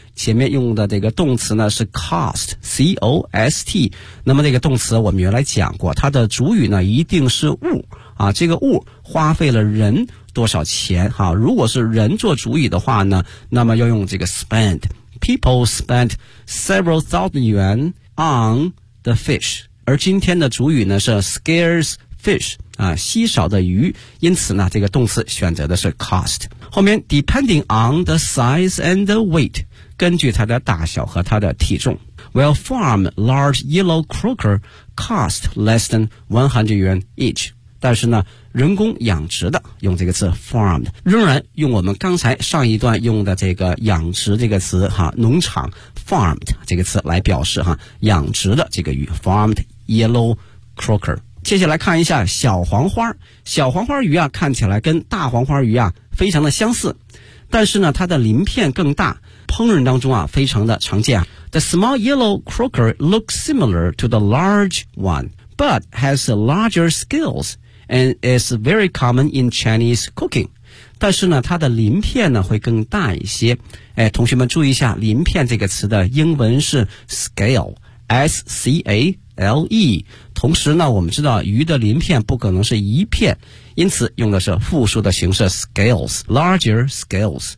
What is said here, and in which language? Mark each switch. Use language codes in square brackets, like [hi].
[zh] 前面用的这个动词呢是 cost, C-O-S-T。那么这个动词我们原来讲过，它的主语呢一定是物啊，这个物花费了人多少钱哈、啊。如果是人做主语的话呢，那么要用这个 spend。 [en] People spent several thousand yuan on the fish。 [zh] 而今天的主语呢是 scarce fish, 啊，稀少的鱼。因此呢这个动词选择的是 cost。后面 [en] depending on the size and the weight, [zh] 根据它的大小和它的体重。 [en] Well, farm large yellow croaker cost less than 100 yuan each。 [zh] 但是呢人工养殖的用这个词 farmed, 仍然用我们刚才上一段用的这个养殖这个词哈，农场 farmed 这个词来表示哈，养殖的这个鱼 [en] farmed yellow croaker。 [zh] 接下来看一下小黄花，小黄花鱼啊看起来跟大黄花鱼啊非常的相似，但是呢它的鳞片更大，烹饪当中啊非常的常见。 [en] The small yellow croaker looks similar to the large one but has larger scalesAnd it's very common in Chinese cooking. [zh] 但是呢它的鳞片呢会更大一些。哎，同学们注意一下，鳞片这个词的英文是 scale, S-C-A-L-E. 同时呢我们知道鱼的鳞片不可能是一片，因此用的是复数的形式 scales, larger scales.